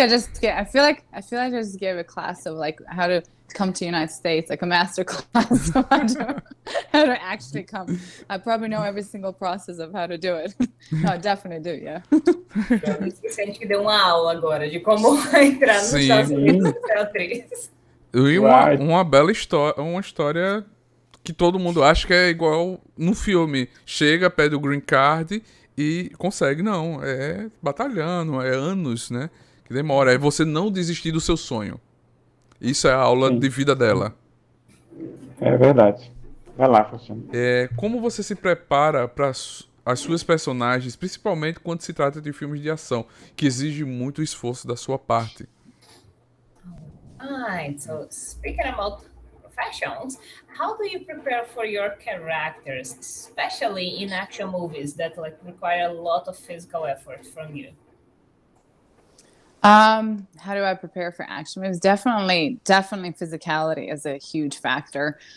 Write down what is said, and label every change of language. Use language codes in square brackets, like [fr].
[en] I feel like I just gave a class of like how to come to the United States, like a master class of how to actually come. I probably know every single process of how to do it. No, I definitely do, yeah. [pt] A gente que deu uma aula agora de como entrar nos Estados Unidos e ser atriz. E uma bela história, uma história que todo mundo acha que é igual no filme. Chega, pede o green card e consegue. Não, é batalhando, é anos, né? Que demora. É você não desistir do seu sonho. Isso é a aula de vida dela. É verdade. Vai lá, Faustino. Como você se prepara para as suas personagens, principalmente quando se trata de filmes de ação, que exige muito esforço da sua parte? [en] Alright, so speaking about professions, how do you prepare for your characters, especially in action movies that like require a lot of physical effort from you? How do I prepare for action movies? Definitely physicality is a huge factor.